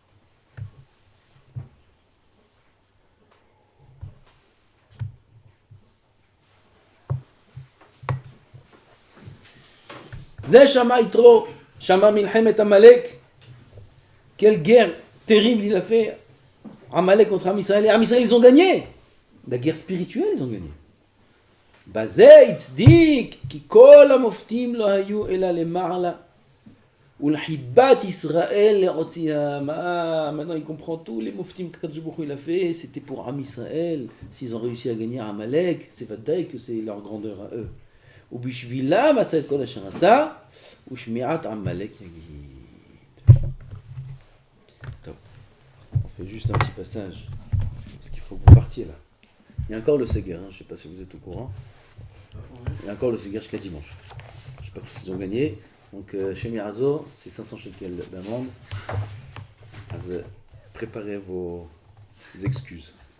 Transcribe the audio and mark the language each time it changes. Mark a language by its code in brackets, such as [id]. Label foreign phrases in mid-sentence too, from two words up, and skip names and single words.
[he] זה שמע יתרו, שמע מלחמת עמלק. [fr] Quelle guerre terrible il a fait. Amalek contre [he] עם ישראל. [fr] Et [he] עם ישראל, [fr] ils ont gagné. La guerre spirituelle, ils ont gagné. [he] בזה יצדיק, כי כל המופתים לא היו אלא למעלה. ולחיבת ישראל להוציאם. [fr] Maintenant il comprend tous les moftim que [he] קדוש ברוך הוא [fr] il a fait. C'était pour [he] עם ישראל. [fr] S'ils ont réussi à gagner Amalek, c'est vadaï que c'est leur grandeur à eux. [he] ובשבילם עשה את כל אשר עשה, ושמיעת עמלק יגיד. טוב, [fr] on fait juste un petit passage, parce qu'il faut que vous partiez là. Il y a encore le Seger, je ne sais pas si vous êtes au courant. Il y a encore le Seger jusqu'à dimanche. Je ne sais pas s'ils ont gagné. Donc chez Mirazo, c'est 500 shekels d'amende. Alors, préparez vos excuses.